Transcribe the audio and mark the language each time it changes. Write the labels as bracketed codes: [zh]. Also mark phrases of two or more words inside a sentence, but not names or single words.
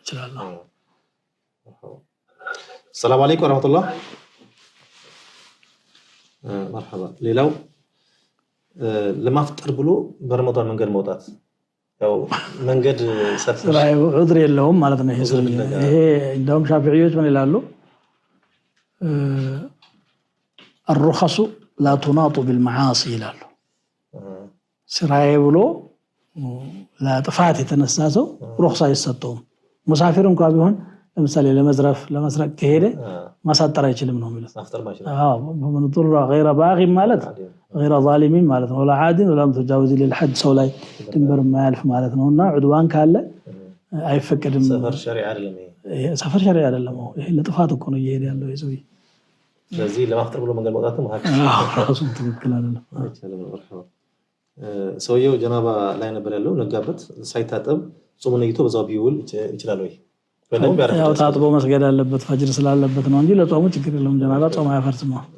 [am] ሰላም አለይኩም ወራህመቱላህ مرحبا ሌላው ለማፍጠር ብሎ በረመዳን መንገድ መውጣት ያው መንገድ ሰፈር ዑድር የለውም ማለት ነው ይሄ እንደውም ሻፊዒዎች ምን ይላሉ [ar] الرخص لا تناط بالمعاصي [am] ይላሉ ስራዬ ብሎ ለጥፋት የተነሳሰው ሩخص አይሰጠውም ሙሳፊር እንኳን ቢሆን ለምሳሌ ለመስረቅ ከሄደ ማሳጠር አይችልም ነው ማለት አዎ [ar] من ضر غير باغ [am] ማለት [ar] غير ظالم [am] ማለት ነው [ar] ولا عاد ولا متجاوز للحد [am] ሰው ላይ ድንበር ማያልፍ ማለት ነውና ዑድዋን ካለ አይፈቀድም ሰፈር ሸሪዓ አይደለም ይሄ ሰፈር ሸሪዓ አይደለም ይሄ ለጥፋት እኮ ነው እየሄደ ያለው ይዘው ስለዚህ ለማፍጠር ብሎ መንገድ መውጣትም ራሱን ትክክል አይደለም አይቻልም ወርሃው ሰውየው ጀናባ ላይ ነበር ያለው ነጋበት ሳይታጠብ ጾም ነይቶ በዛው ቢውል ይችላል ወይ ያው ታጥቦ መስገድ አለበት ፈጅር ስላለበት ነው እንጂ ለጾሙ ችግር የለውም ጀናባ ጾም አያፈርስም